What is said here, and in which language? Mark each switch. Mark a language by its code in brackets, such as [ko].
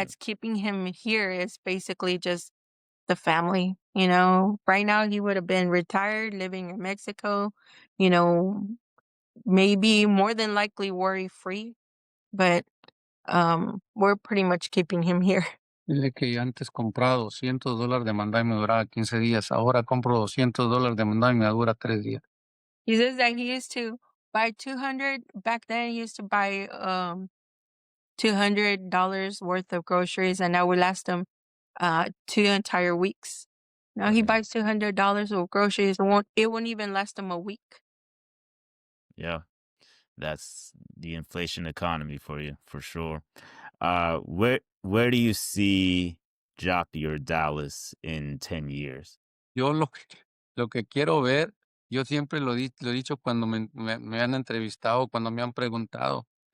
[en] that's keeping him here is basically just the family. Right now he would have been retired, living in Mexico, maybe more than likely worry free, but we're pretty much keeping him here. [es] Dile que yo antes compraba $200 de mandado y me duraba 15 días. Ahora compro $200 de mandado y me dura 3 días. [en] He says that he used to buy 200 back then. He used to buy $200 worth of groceries, and that would last him 2 entire weeks. Now he Okay. buys $200 of groceries. It won't even last him a week. Yeah. That's the inflation economy for you, for sure. Where do you see Joppa or Dallas in 10 years? [es] Yo lo que quiero ver, yo siempre lo he dicho cuando me han entrevistado, cuando me han preguntado.